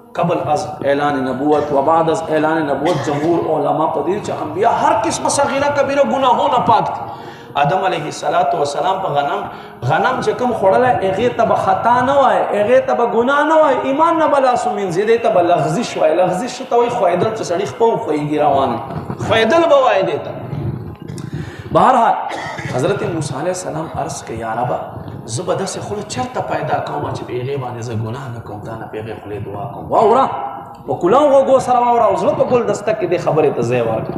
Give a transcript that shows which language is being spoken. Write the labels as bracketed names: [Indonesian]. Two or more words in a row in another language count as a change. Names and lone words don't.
[Persian] قبل از اعلان نبوت و بعد از اعلان نبوت [Pashto] جمهور علما په دې چې انبیا هر قسمه صغیره کبیره ګناهونه پاک دي. آدم [Arabic] علیه السلام [Pashto] په غنم چې کوم خوړلی هغې ته به خطا نه وای، هغې ته به ګناه نه وای، ایمان نه به لاس ومینځي، دې ته به لغزش وای. لغزش ته وایي ښویېدل چې سړي خپه وښویږي روان ښویېدل به وایي دې ته. بهرحال حضرت موسی [Arabic] علیه السلام [Pashto] عرض که [Arabic] یا ربه [Pashto] زه به داسې خوله چېرته پیدا کوم چې په هغې باندې زه ګناه نه کوم، تا نه په هغې خولې دعا کوم. واوره په کلنو غوږو سره واوره او زړه په ګلدسته کې دې خبرې ته ځای ورکړه.